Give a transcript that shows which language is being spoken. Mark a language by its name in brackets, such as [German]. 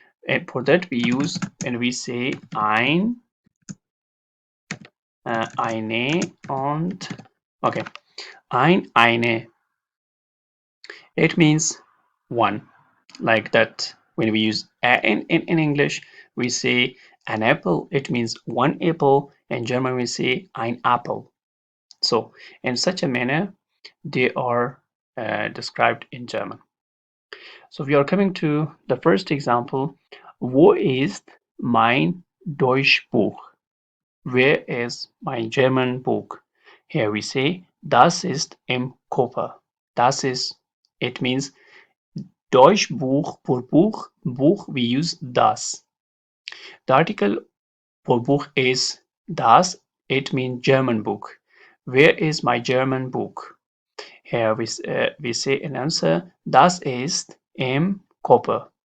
[English] And for that we use when we say ein, eine und okay, eine. It means one, like that. When we use in English, we say an apple. It means one apple. In German, we say ein Apfel. So, in such a manner, they are described in German. So, we are coming to the first example. [German] Wo ist mein Deutschbuch? [English] Where is my German book? Here we say, [German] das ist im Koffer. [English] Das ist, it means Deutschbuch for book we use das. The article for book is das, it means German book. Where is my German book? Here we say in answer, [German] das ist im Koffer.